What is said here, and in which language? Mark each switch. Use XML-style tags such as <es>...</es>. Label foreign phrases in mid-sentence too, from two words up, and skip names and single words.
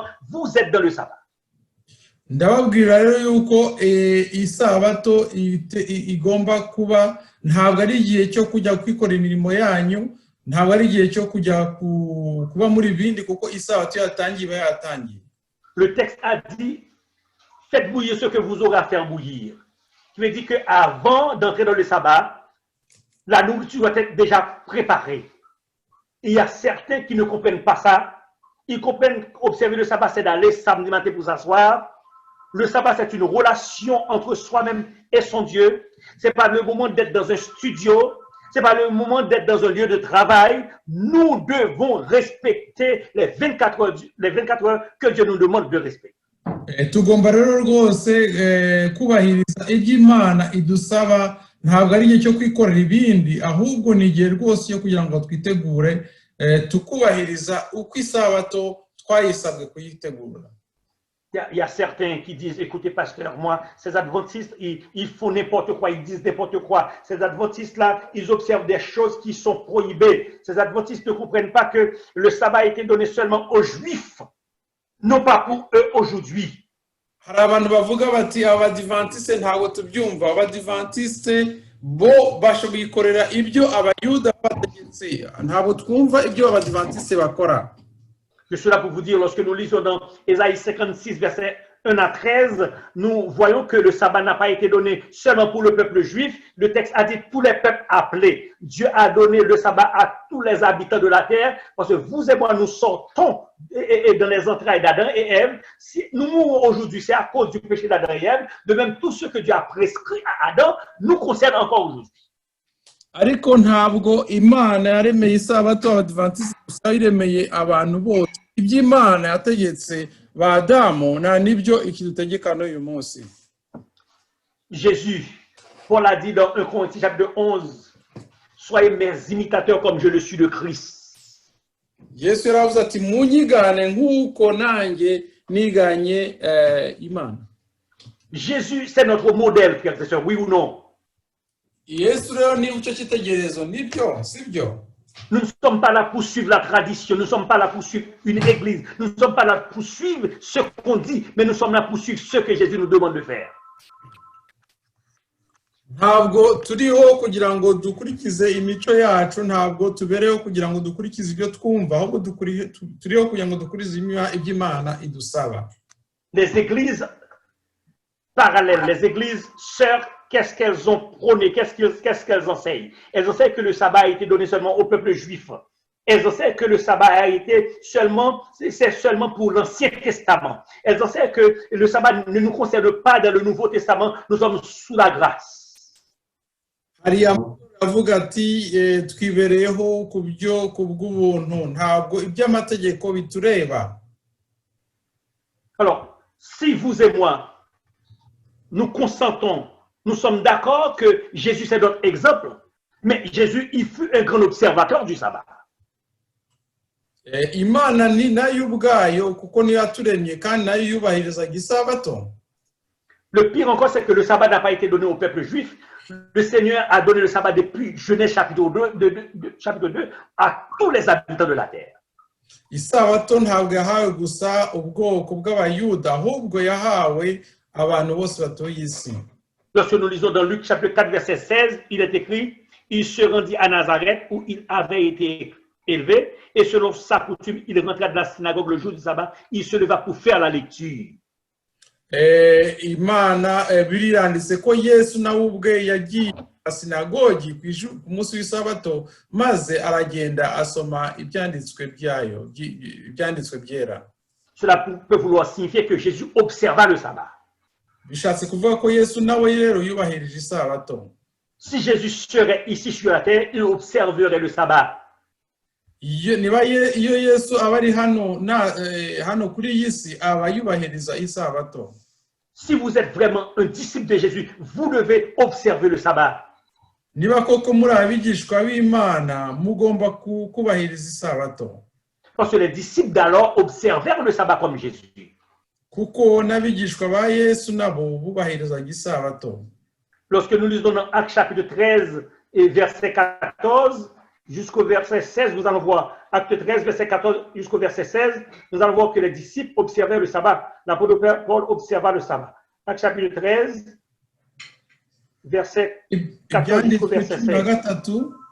<fr>Vous êtes dans le sabbat.</fr> <rw>ndababwira rero yuko isabato igomba kuba ntabwo ari igihe cyo kujya kwikora imirimo yanyu, ntabwo ari igihe cyo kujya kuba muri bindi, kuko isabato yatangiye iba yatangiye.</rw> <fr>Le texte a dit, faites bouillir ce que vous aurez à faire bouillir. Qui veut dire qu'avant d'entrer dans le sabbat, la nourriture doit être déjà préparée. Il y a certains qui ne comprennent pas ça. Ils comprennent qu'observer le sabbat, c'est d'aller samedi matin pour s'asseoir. Le sabbat, c'est une relation entre soi-même et son Dieu. Ce n'est pas le moment d'être dans un studio. Ce n'est pas le moment d'être dans un lieu de travail. Nous devons respecter les 24 heures que Dieu nous demande de respecter.</fr> <rw>Tugomba rero rwose kubahiriza iby'Imana idusaba, ntabwo ari igihe cyo kwikorera ibindi, ahubwo ni igihe rwose yo kugira ngo twitegure tukubahiriza uko isabato twayisabwe kuyitegura.</rw> <fr>Il y a certains qui disent, écoutez pasteur, moi, ces adventistes, ils font n'importe quoi, ils disent n'importe quoi. Ces adventistes-là, ils observent des choses qui sont prohibées. Ces adventistes ne comprennent pas que le sabbat a été donné seulement aux Juifs, non pas pour eux aujourd'hui.</fr> <rw>Hari abantu bavuga bati abadivantiste ntabwo tubyumva, abadivantiste bo bashobikorera ibyo abayuda bategetse, ntabwo twumva ibyo abadivantiste bakora.</rw> <fr>Je suis là pour vous dire, lorsque nous lisons dans Ésaïe 56, versets 1 à 13, nous voyons que le sabbat n'a pas été donné seulement pour le peuple juif. Le texte a dit tous les peuples appelés. Dieu a donné le sabbat à tous les habitants de la terre, parce que vous et moi, nous sortons dans les entrailles d'Adam et Ève. Si nous mourons aujourd'hui, c'est à cause du péché d'Adam et Ève. De même, tout ce que Dieu a prescrit à Adam nous concerne encore aujourd'hui.</fr> <rw>Ariko ntabwo Imana yaremeye isabato abadivantiste gusa, iremeye abantu bose. Iby'Imana yategetse ba Adamu na nibyo ikidutegeka n'uyu munsi.</rw> <fr>Jésus, Paul a dit dans 1 Corinthiens chapitre 11, soyez mes imitateurs comme je le suis de Christ.</fr> <rw>Yesu yaravuze ati munyigane nk'uko nanjye niganye Imana.</rw> <fr>Jésus, c'est notre modèle, frères et sœurs, oui ou non?</fr> <rw>Yesu rero ni ucyo cyitegererezo, nibyo sibyo?</rw> <fr>Nous ne sommes pas là pour suivre la tradition, nous ne sommes pas là pour suivre une église, nous ne sommes pas là pour suivre ce qu'on dit, mais nous sommes là pour suivre ce que Jésus nous demande de faire.</fr> <rw>Ntabwo turiho kugira ngo dukurikize imico yacu, ntabwo tubereho kugira ngo dukurikize ibyo twumva, ahubwo turiho kugira ngo dukurikize iby'Imana idusaba.</rw> <fr>Les églises parallèles, les églises sœurs, qu'est-ce qu'elles ont prôné, qu'est-ce qu'elles enseignent? Elles enseignent que le sabbat a été donné seulement au peuple juif. Elles enseignent que le sabbat a été c'est seulement pour l'Ancien Testament. Elles enseignent que le sabbat ne nous concerne pas dans le Nouveau Testament, nous sommes sous la grâce.</fr> <rw>Hari avuga ati twibereyeho ku bw'ubuntu, ntabwo iby'amategeko bitureba.</rw> <fr>Alors, si vous et moi, nous consentons, nous sommes d'accord que Jésus c'est notre exemple, mais Jésus, il fut un grand observateur du sabbat.</fr> <rw>Imana ni nayo ubwayo kuko niyo yaturemye kandi nayo yubahirizaga isabato.</rw> <fr>Le pire encore, c'est que le sabbat n'a pas été donné au peuple juif. Le Seigneur a donné le sabbat depuis Genèse chapitre 2 à tous les habitants de la terre.</fr> <rw>Isabato ntabwo yahawe gusa ubwoko bw'abayuda, ahubwo yahawe abantu bose batuye isi.</rw> <fr>Lorsque nous lisons dans Luc chapitre 4 verset 16, il est écrit, il se rendit à Nazareth où il avait été élevé et selon sa coutume, il rentra dans la synagogue le jour du sabbat, il se leva pour faire la lecture.</fr> <rw>Imana biriranditse ko Yesu nawe ubwe yagiye mu sinagogi ku munsi w'isabato maze aragenda asoma ibyanditswe byayo, ibyanditswe byera.</rw> <fr>Cela peut vouloir signifier que Jésus observa le sabbat.</fr> <rw>Bishatse kuvuga ko Yesu nawe rero yubahirije isabato.</rw> <fr>Si Jésus serait ici sur la terre, il observerait le sabbat.</fr> <rw>Niba iyo Yesu aba ari hano kuri iyi si aba yubahiriza isabato.</rw> <fr>Si vous êtes vraiment un disciple de Jésus, vous devez observer le sabbat.</fr> <rw>Niba koko muri abigishwa b'Imana mugomba kubahiriza isabato.</rw> <fr>Parce que les disciples d'alors observèrent le sabbat comme Jésus.</fr> <rw>kuko n'abigishwa ba Yesu nabo bubahirizaga isabato.</rw> <fr>Lorsque nous lisons dans Actes chapitre 13 et verset 14 jusqu'au verset 16, nous allons voir Acte 13, verset 14 jusqu'au verset 16, nous allons voir que les disciples observaient le sabbat. L'apôtre Paul observa le sabbat. Acte chapitre 13, verset 14 jusqu'au verset 16.</fr>